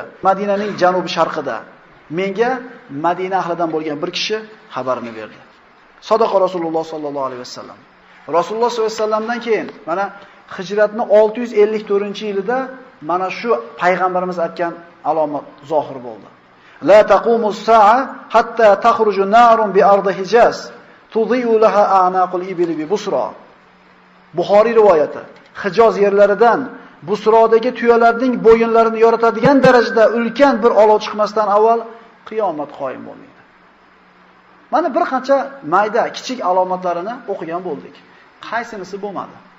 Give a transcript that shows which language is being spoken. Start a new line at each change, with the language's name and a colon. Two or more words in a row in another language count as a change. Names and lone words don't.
Uzbek: Madinaning janubi sharqida. Menga Madina ahlidan bo'lgan bir kishi xabarini berdi.
Arabic: صدق رسول الله صلى الله عليه وسلم.
Uzbek: Rasululloh
Arabic: صلى الله عليه
Uzbek: vasallamdan keyin mana hijratning 654-yilida mana shu payg'ambarimiz aytgan alomat zohir bo'ldi.
Arabic: لا تقوم الساعة حتى تخرج نار بأرض الحجاز تضيء لها أعناق الإبل ببصرى.
Uzbek: Buxoriy rivoyati. Hijoz yerlaridan Busrodagi tuyalarning bo'yinlarini yoritadigan darajada ulkan bir olov chiqmasdan avval qiyomat qoyim bo'lmaydi. Mana bir qancha mayda, kichik alomatlarini o'qigan bo'ldik. Qaysinisi bo'lmadi?